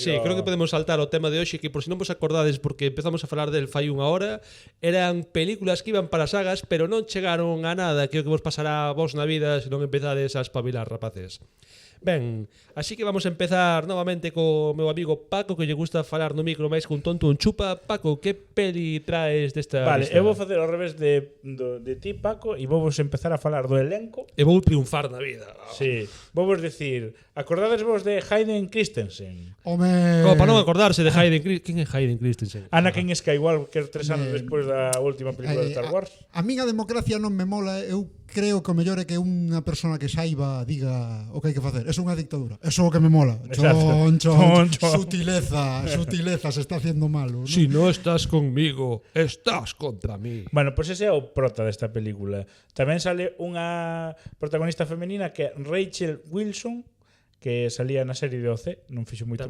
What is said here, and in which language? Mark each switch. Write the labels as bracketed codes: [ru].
[gl] Sí, creo que podemos saltar ao tema de hoxe, que por si non vos acordades, porque empezamos a falar del fai unha hora, eran películas que iban para sagas, pero non chegaron a nada, que o que vos pasará a vos na vida se non empezades a espabilar, rapaces. Ben, así que vamos a empezar novamente co meu amigo Paco, que lle gusta falar no micro máis cun tonto un chupa. Paco, que peli traes desta Vale, lista? eu vou facer ao revés de ti, Paco, e vou empezar a falar do elenco. E vou triunfar na vida. Sí, vou decir, acordades vos de Hayden Christensen? Home... Como para non acordarse de Hayden Christensen. Quen é Hayden Christensen? Anakin Skywalker 3 anos despois da última película de Star Wars. A min a democracia non me mola. Eu creo que o mellor é que unha persona que saiba diga o que hai que facer. É unha dictadura. Eso é o que me mola. Exacto. Chon. Chon. [es] Sutileza, se está haciendo malo, ¿no? Si no estás conmigo, estás contra mí. [gl] Bueno, pois ese é o prota desta película. Tamén sale unha protagonista femenina que é Rachel Wilson, que salía na serie de OC, non fixo moito